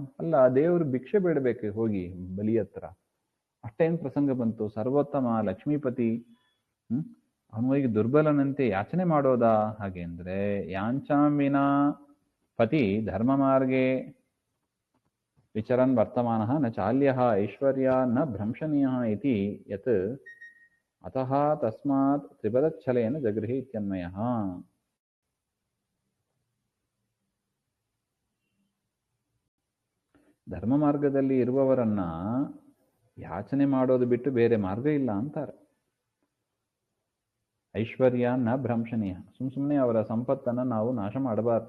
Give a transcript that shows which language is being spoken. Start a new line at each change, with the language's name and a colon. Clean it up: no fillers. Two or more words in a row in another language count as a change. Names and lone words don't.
Kannada: ಅಲ್ಲ, ದೇವರು ಭಿಕ್ಷೆ ಬೇಡಬೇಕು ಹೋಗಿ ಬಲಿ ಹತ್ರ, ಅಷ್ಟೇನು ಪ್ರಸಂಗ ಬಂತು? ಸರ್ವೋತ್ತಮ ಲಕ್ಷ್ಮೀಪತಿ ಅವನು ಹೋಗಿ ದುರ್ಬಲನಂತೆ ಯಾಚನೆ ಮಾಡೋದಾ? ಹಾಗೆ ಅಂದ್ರೆ
Sanskrit: ಯಾಂಚಾಮಿನ ಪತಿ ಧರ್ಮ ಮಾರ್ಗೆ ವಿಚರನ್ ವರ್ತಮಾನಃ ನ ಚಾಲ್ಯಃ ಐಶ್ವರ್ಯ ನ ಭ್ರಂಶನೀಯಃ ಇತಿ ಯತ್ ಅತಃ ತಸ್ಮಾತ್ ತ್ರಿಪದಚ್ಛಲೇನ ಜಗೃಹಿ ಇತ್ಯನ್ವಯಃ.
Kannada: ಧರ್ಮ ಮಾರ್ಗದಲ್ಲಿ ಇರುವವರನ್ನ ಯಾಚನೆ ಮಾಡೋದು ಬಿಟ್ಟು ಬೇರೆ ಮಾರ್ಗ ಇಲ್ಲ ಅಂತಾರೆ.
Sanskrit: ಐಶ್ವರ್ಯ ನ ಭ್ರಂಶನೀಯ,
Kannada: ಸುಮ್ಮನೆ ಅವರ ಸಂಪತ್ತನ್ನು ನಾವು ನಾಶ ಮಾಡಬಾರ್ದು.